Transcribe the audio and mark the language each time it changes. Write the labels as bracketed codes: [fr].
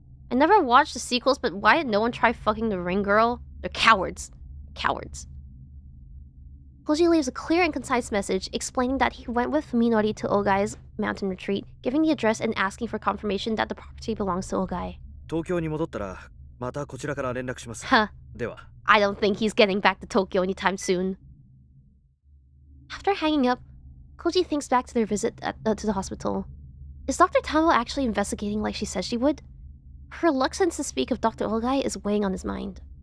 [en] I never watched the sequels, but why did no one try fucking the ring girl? They're cowards. Cowards. Koji leaves a clear and concise message explaining that he went with Fuminori to 𝐒𝐤's mountain retreat, giving the address and asking for confirmation that the property belongs to 𝐒𝐤. [ja] 東京に戻ったらまたこちらから連絡します。 [en] Huh. [ja] では。 [en] I don't think he's getting back to Tokyo anytime soon. After hanging up, Koji thinks back to their visit to the hospital. Is Dr. Tambo actually investigating like she said she would? Her reluctance to speak of Dr. 𝐒𝐤 is weighing on his mind.